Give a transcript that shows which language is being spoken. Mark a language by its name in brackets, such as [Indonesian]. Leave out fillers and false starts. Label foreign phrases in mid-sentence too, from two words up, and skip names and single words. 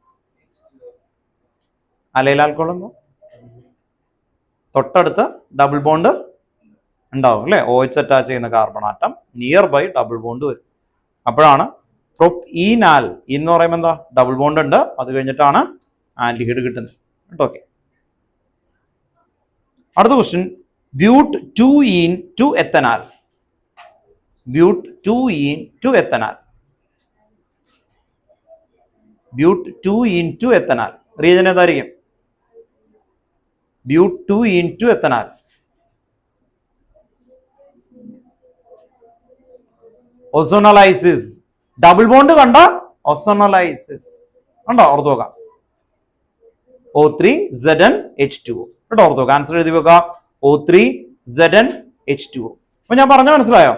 [Malayalam] അലൈൽ ആൽക്കഹോൾ എന്താ? തൊട്ടടുത്ത് [English] double bond [Malayalam] ഉണ്ടാവും അല്ലെ. OH അറ്റാച്ച് ചെയ്യുന്ന [English] carbon atom near by double bond [Malayalam] വരും. അപ്പോഴാണ് പ്രൊപീനാൽ എന്ന് പറയുമ്പോൾ എന്താ? [English] double bond [Malayalam] ഉണ്ട്. അത് കഴിഞ്ഞിട്ടാണ് ആൽഡിഹൈഡ് കിട്ടുന്നത് കേട്ടോ. ഓക്കെ. അടുത്ത ക്വസ്റ്റ്യൻ [English] but 2-ene to ethanal. but 2-ene to ethanal. but 2-ene to ethanal reagent ഏതായിരിക്കും? but 2-ene to ethanal. [Malayalam] ഓസോണലൈസിസ്. [English] double bond [Malayalam] കണ്ട ഓസോണലൈസിസ് കണ്ടോ ഓർത്ത് നോക്കാം. O3Zn-H2O കേട്ടോ ഓർത്ത് നോക്കാം. ആൻസർ എഴുതി വെക്കുക. O3Zn-H2O. അപ്പൊ ഞാൻ പറഞ്ഞ മനസ്സിലായോ?